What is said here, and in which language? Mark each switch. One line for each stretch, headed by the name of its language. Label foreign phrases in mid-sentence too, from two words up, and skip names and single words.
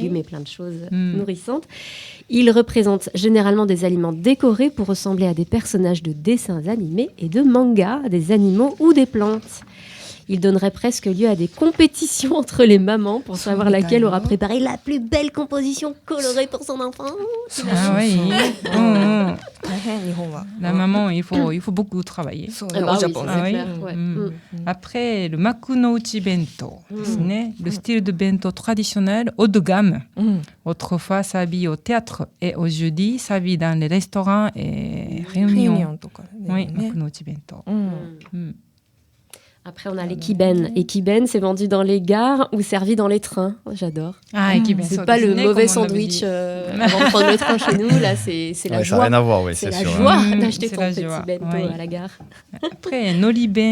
French: légumes et plein de choses nourrissantes. Il représente généralement des aliments décorés pour ressembler à des personnages de dessins animés et de mangas, des animaux ou des plantes. Il donnerait presque lieu à des compétitions entre les mamans pour savoir laquelle aura préparé la plus belle composition colorée pour son enfant. Ah oui.
Japanese: 日本は.
French: La maman, il faut beaucoup travailler.
Japanese: そう
French: Ah
Japanese: ね、
French: bah
Japanese: お
French: oui, ジャポン ça,
Japanese: ね。
French: c'est oui. clair, ouais. Mm. Après, le makunouchi bento, le style de bento traditionnel haut de gamme. Autrefois servi au théâtre et aujourd'hui servi dans les restaurants et
Japanese: ユニオ
French: réunions.
Japanese: ンとかね。
French: Oui,
Japanese: ね
French: makunouchi bento.
Japanese: うん。 Mm.
French: Après, on a les kiben. Et kiben, c'est vendu dans les gares ou servi dans les trains. J'adore. Ah, C'est pas le mauvais sandwich avant de prendre le train chez nous. Là, c'est la Ouais, ça n'a joie. rien à voir, oui, C'est c'est la sûr. joie Mm, d'acheter c'est ton la petit joie, bento oui. à la gare.